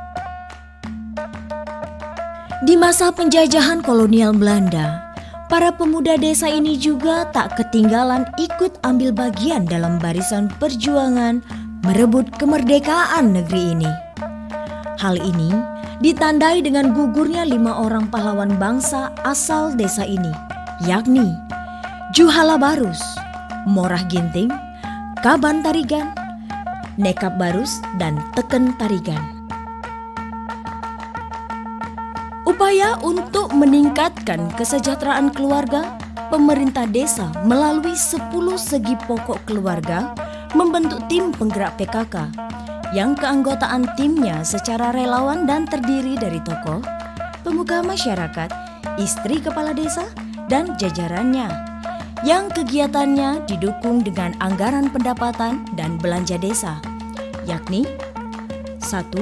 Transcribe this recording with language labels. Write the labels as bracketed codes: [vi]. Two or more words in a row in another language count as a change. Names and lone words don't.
[id] Di masa penjajahan kolonial Belanda, para pemuda desa ini juga tak ketinggalan ikut ambil bagian dalam barisan perjuangan merebut kemerdekaan negeri ini. Hal ini ditandai dengan gugurnya 5 orang pahlawan bangsa asal desa ini, yakni Juhala Barus, Morah Ginting, Kaban Tarigan, Nekap Barus, dan Teken Tarigan. Upaya untuk meningkatkan kesejahteraan keluarga, pemerintah desa melalui 10 segi pokok keluarga membentuk tim penggerak PKK yang keanggotaan timnya secara relawan dan terdiri dari tokoh, pemuka masyarakat, istri kepala desa, dan jajarannya yang kegiatannya didukung dengan anggaran pendapatan dan belanja desa, yakni 1.